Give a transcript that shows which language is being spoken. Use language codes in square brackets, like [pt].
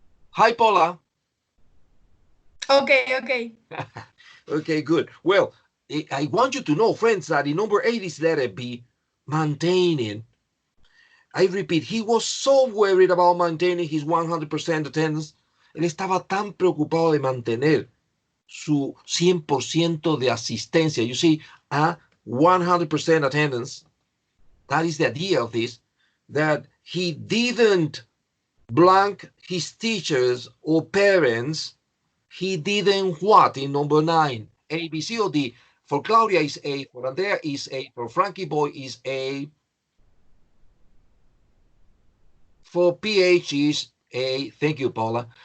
[en] Hi, Paula. Okay. Okay, good. Well, I want you to know, friends, that in number 8 is letter B, maintaining. I repeat, he was so worried about maintaining his 100% attendance. [es] Él estaba tan preocupado de mantener su 100% de asistencia. [en] You see, 100% attendance. That is the idea of this, that he didn't blank his teachers or parents, he didn't what in number 9? A, B, C, or D? For Claudia is A, for Andrea is A, for Frankie Boy is A, for PH is A, thank you, Paula.